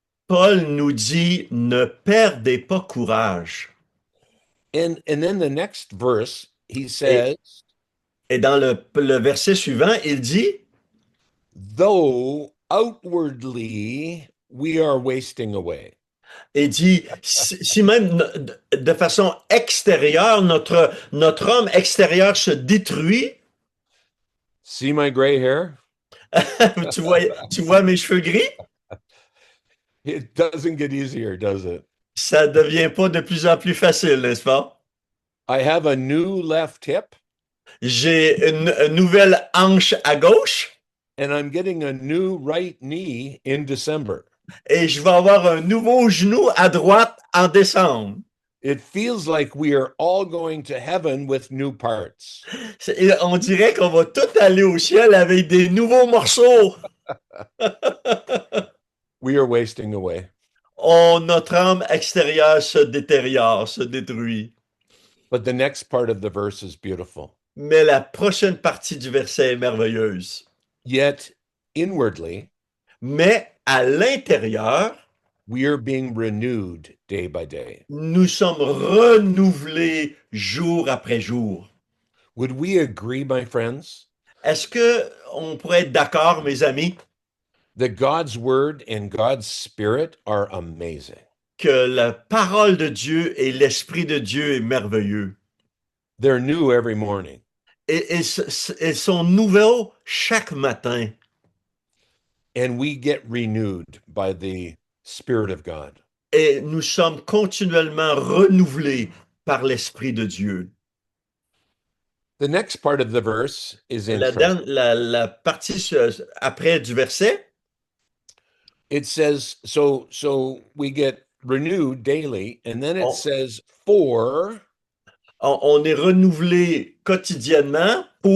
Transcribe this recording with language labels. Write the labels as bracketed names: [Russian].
[French] Paul nous dit, ne perdez pas courage. [English] And then the next verse, he [French] Et, [English] says, [French] et dans le verset suivant, il dit, [English] though outwardly we are wasting away. [French] il dit, si même de façon extérieure, notre homme extérieur se détruit, [English] See my gray hair? [French] tu vois mes cheveux gris? [English] It doesn't get easier, does it? [French] Ça devient pas de plus en plus facile, n'est-ce pas? [English] I have a new left hip [French] J'ai une nouvelle hanche à gauche [English] and I'm getting a new right knee in December. [French] et je vais avoir un nouveau genou à droite en décembre. [English] It feels like we are all going to heaven with new parts. [French] On dirait qu'on va tout aller au ciel avec des nouveaux morceaux. [English] We are wasting away. [French] Oh, notre âme extérieure se détériore, se détruit. [English] But the next part of the verse is beautiful. [French] Mais la prochaine partie du verset est merveilleuse. [English] Yet inwardly, [French] Mais à l'intérieur, [English] we are being renewed day by day. [French] nous sommes renouvelés jour après jour. [English] Would we agree, my friends, [French] Est-ce que on pourrait être d'accord, mes amis, [English] that God's word and God's spirit are amazing? [French] que la parole de Dieu et l'Esprit de Dieu est merveilleux? [English] They're new every morning. [French] Et ils sont nouveaux chaque matin. [English] And we get renewed by the Spirit of God. [French] Et nous sommes continuellement renouvelés par l'Esprit de Dieu. [English] The next part of the verse is interesting. [French] La partie après du verset, [English] It says, so we get renewed daily, and then it Oh. says, for [French] on est renouvelé quotidiennement